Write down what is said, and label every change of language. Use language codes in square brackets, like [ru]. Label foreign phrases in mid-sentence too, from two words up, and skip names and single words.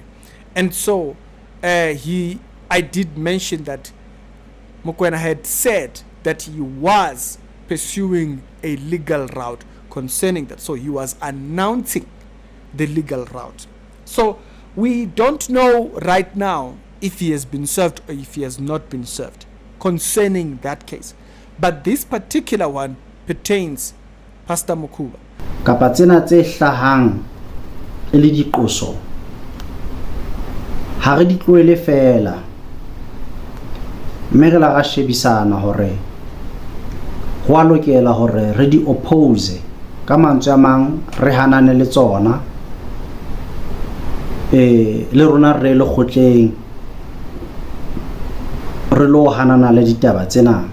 [en] And so I did mention that Mukwena had said that he was pursuing a legal route concerning that. So he was announcing the legal route. So we don't know right now if he has been served or if he has not been served concerning that case. But this particular one pertains Pastor Mukuba. [st] Kapa tsena tse hlahang e le diqoso ha re di tloele fela, mme re la ga shebisana hore ho a lokela hore re di oppose ka mantswe a mang, re hanane le tsona le rona re le khotleng re lo hanana le ditaba tsena.